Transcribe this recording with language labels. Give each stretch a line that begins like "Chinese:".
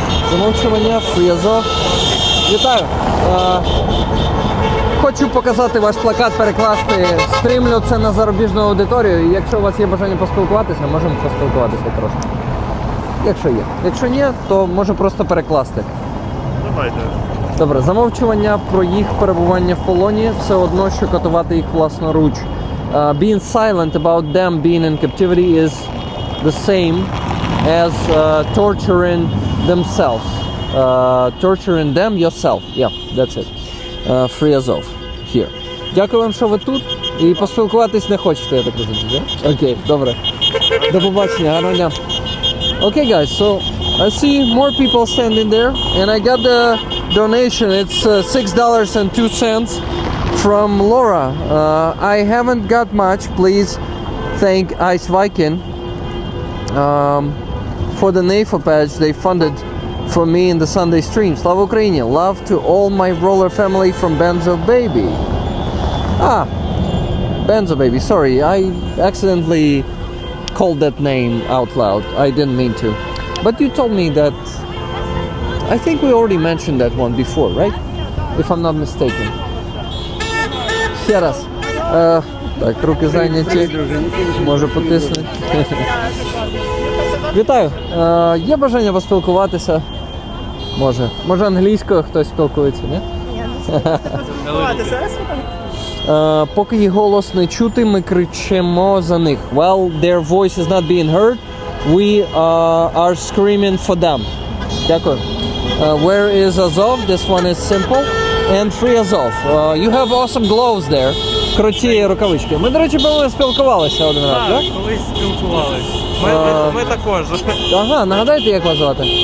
Ukrainian: Замовчування, Free Azov. Вітаю. Хочу показати ваш плакат, перекласти. Стрімлю це на зарубіжну аудиторію. І якщо у вас є бажання поспілкуватися, можемо поспілкуватися трошки. Якщо є. Якщо ні, то можу просто перекласти. Давайте. Добре, замовчування про їх перебування в полоні все одно, що катувати їх власноруч.
English: Being silent about them being in captivity is the same as torturing themselves. Torturing them yourself. Yeah, that's it. Free Azov. Here.
Ukrainian: Дякую вам, що ви тут. І поспілкуватись не хочете, я так розумію, так? Окей, добре. До побачення, гарного дня.
English: Okay guys, so I see more people standing there, and I got the donation. It's $6.02 from Laura. I haven't got much. Please thank Ice Viking for the NAFO patch they funded for me in the Sunday stream. Slava Ukraini. Love to all my roller family from Benzo Baby. Benzo Baby. Sorry, I accidentally called that name out loud. I didn't mean to. But you told me that... I think we already mentioned that one before, right? If I'm not mistaken.
Ukrainian: Ще раз. Так, руки зайняті. Може потиснути. Вітаю. Є бажання поспілкуватися? Може англійською хтось спілкується, ні? Поки їх голос не чути, ми кричимо за них.
English: While their voice is not being heard, we are screaming for them. Дякую. Where is Azov? This one is simple. And free Azov. You have awesome gloves there.
Ukrainian: Круті рукавички. Ми, до речі, спілкувалися один раз, так? Так, колись спілкувались. Ми також. Ага, нагадайте, як вас звати?